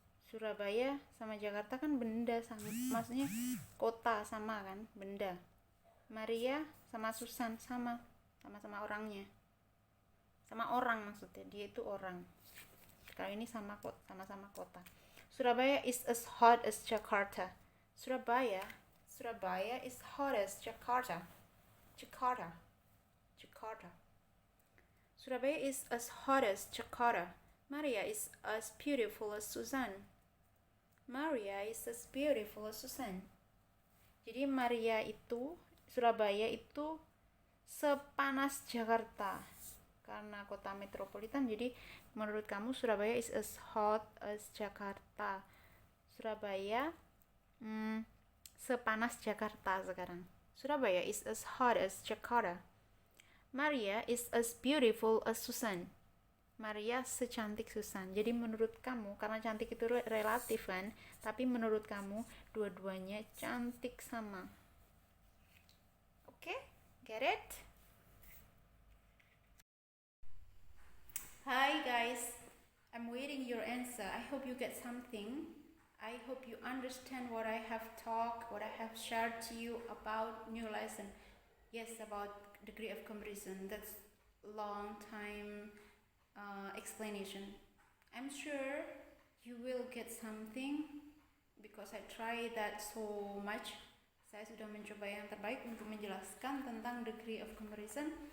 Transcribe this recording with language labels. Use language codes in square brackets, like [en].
[id] Surabaya sama Jakarta kan benda sama. Maksudnya kota sama kan, benda. Maria sama Susan sama. Sama-sama orangnya. Sama orang maksudnya, dia itu orang. Kalau ini sama-sama kota. [en] Surabaya is as hot as Jakarta. Surabaya is hot as Jakarta. Jakarta. Surabaya is as hot as Jakarta. Maria is as beautiful as Susan. Maria is as beautiful as Susan. [id] Jadi Surabaya itu sepanas Jakarta. Karena kota metropolitan, jadi menurut kamu [en] Surabaya is as hot as Jakarta. [id] Surabaya sepanas Jakarta sekarang. [en] Surabaya is as hot as Jakarta. Maria is as beautiful as Susan. [id] Maria secantik Susan. Jadi menurut kamu, karena cantik itu relatif kan, tapi menurut kamu dua-duanya cantik sama. [en] Oke? Get it? Hi guys, I'm waiting your answer. I hope you get something. I hope you understand what I have talked, what I have shared to you about new lesson. Yes, about degree of comparison. That's long time explanation. I'm sure you will get something because I try that so much. [id] Saya sudah mencoba yang terbaik untuk menjelaskan tentang degree of comparison.